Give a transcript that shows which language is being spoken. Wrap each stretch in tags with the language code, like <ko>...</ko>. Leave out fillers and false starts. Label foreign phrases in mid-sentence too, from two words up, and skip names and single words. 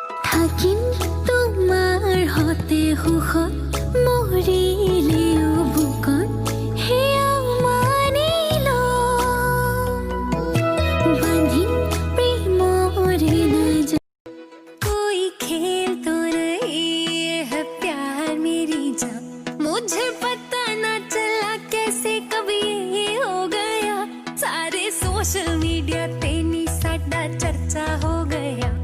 <as>থাকিম তোমাৰ হতে সুখত মৰিলেও বুকত সেয়া মানি লম বান্ধিম প্ৰেমৰে নাজ</as> <hi>कोई खेल तो नहीं है प्यार मेरी जान मुझे पता ना चला कैसे कभी ये हो गया</hi> <pa>ਸਾਰੇ ਸੋਸ਼ਲ ਮੀਡੀਆ ਪੇ ਨੀ ਸਾਡਾ ਚਰਚਾ ਹੋ ਗਿਆ</pa>